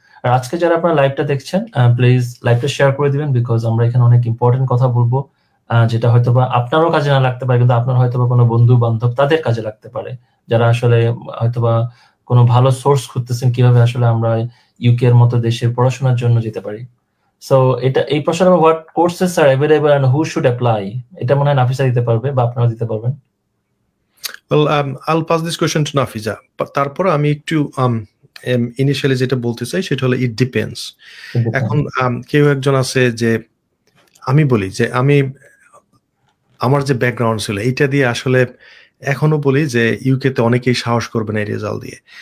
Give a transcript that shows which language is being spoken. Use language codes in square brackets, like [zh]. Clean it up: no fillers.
[bn] আর আজকে যারা আপনারা লাইভটা দেখছেন, প্লিজ লাইভটা শেয়ার করে দিবেন, বিকজ আমরা এখানে অনেক ইম্পর্টেন্ট কথা বলবো, যেটা হয়তোবা আপনারও কাজে না লাগতে পারে, কিন্তু আপনার হয়তোবা কোনো বন্ধু বান্ধব তাদের কাজে লাগতে পারে, যারা আসলে হয়তোবা কোনো ভালো সোর্স খুঁজতেছেন কিভাবে আসলে আমরা ইউকে এর মতো দেশে পড়াশোনার জন্য যেতে পারি। সো এই প্রশ্ন, [en] what courses are available and who should apply, [bn] এটা মনে হয় নাফিসা দিতে পারবে বা আপনারা দিতে পারবেন। [en] Well, I'll pass this question to Nafiza, but [bn] তারপর আমি একটু ইনিশিয়ালি যেটা বলতে চাই সেটা হলো [en] It depends. [bn] এখন কেউ একজন আছে যে আমি বলি যে আমার যে ব্যাকগ্রাউন্ড ছিল এইটা দিয়ে আসলে এখনো বলি যে ইউকে তে অনেকেই সাহস করবে না এই রেজাল্ট দিয়ে।